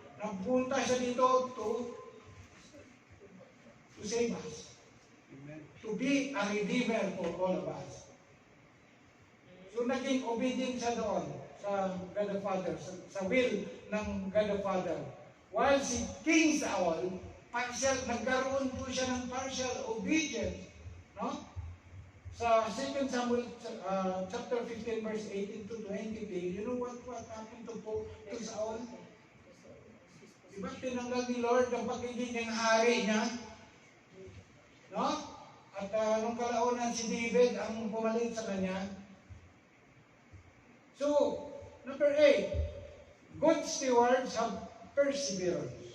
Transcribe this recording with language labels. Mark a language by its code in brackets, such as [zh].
[tl] Nagpunta siya dito [en] to save us. To be a redeemer for all of us. [tl] So naging obedient siya doon sa God the Father, sa will ng God the Father. While si King Saul, nagkaroon po siya ng partial obedience. No? [en] Sa 2 Samuel chapter 15 verse 18 to 20, you know what happened to Saul? [tl] Diba tinanggal ni Lord ang pagiging ng hari niya? No? At nung kalaunan si David ang pumalit sa kanya. [en] So, number 8, good stewards have perseverance.